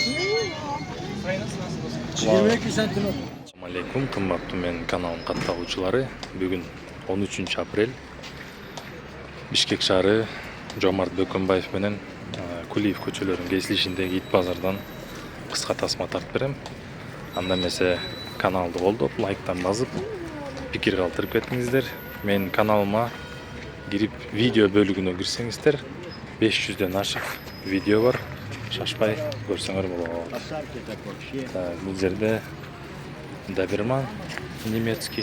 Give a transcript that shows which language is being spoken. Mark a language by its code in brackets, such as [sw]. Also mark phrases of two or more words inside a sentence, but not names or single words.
[uz] 22 santim. Assalomu alaykum, qimmatli men kanalim qattag'uvchilari. Bugun 13 aprel. Bishkek shahri Jomart Bökönbayev bilan Kuliyev ko'chalarining kesishindagi it bozordan qisqa tasma tartib beraman. [ky] Анда эмесе каналды колдоп, лайктан басып, пикир калтырып кетиңиздер. Мен каналыма кирип видео бөлүгүнө кирсеңиздер, 500ден ашык видео бар. Шашпай көрсөңөр болот. Так, бул жерде [ru] доберман немецкий.